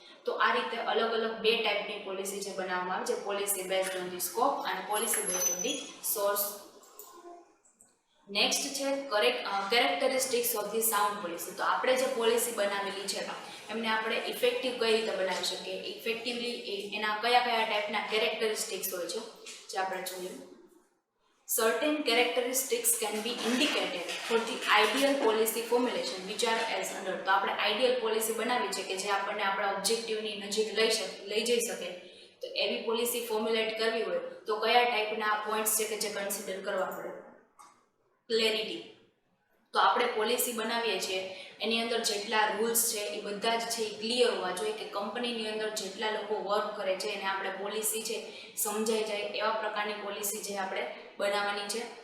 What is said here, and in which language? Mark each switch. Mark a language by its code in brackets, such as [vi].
[gu] તો આ રીતે અલગ અલગ બે ટાઈપની પોલિસી છે બનાવવામાં આવે છે, [en] policy based on the scope [gu] અને [en] Policy based on the source. Next છે characteristics of the sound policy. [gu] તો આપણે જે પોલિસી બનાવેલી છે એમને આપણે ઇફેક્ટિવ કઈ રીતે બનાવી શકીએ, ઇફેક્ટિવલી એના કયા કયા ટાઈપના કેરેક્ટરિસ્ટિક્સ હોય છે જે આપણે જોઈએ. [en] Certain characteristics can be indicated for the ideal policy formulation which are as under. [gu] તો આપણે આઈડિયલ પોલિસી બનાવી છે કે જે આપણને આપણા ઓબ્જેક્ટિવની નજીક લઈ જઈ શકે. તો એવી પોલિસી ફોર્મ્યુલેટ કરવી હોય તો કયા ટાઈપના પોઈન્ટ્સ છે કે જે કન્સિડર કરવા પડે. ક્લેરિટી. તો આપણે પોલિસી બનાવીએ છીએ એની અંદર જેટલા રૂલ્સ છે એ બધા જ છે એ ક્લિયર હોવા જોઈએ કે કંપનીની અંદર જેટલા લોકો વર્ક કરે છે એને આપણે પોલિસી છે સમજાઈ જાય એવા પ્રકારની પોલિસી જે આપણે બનાવવાની છે.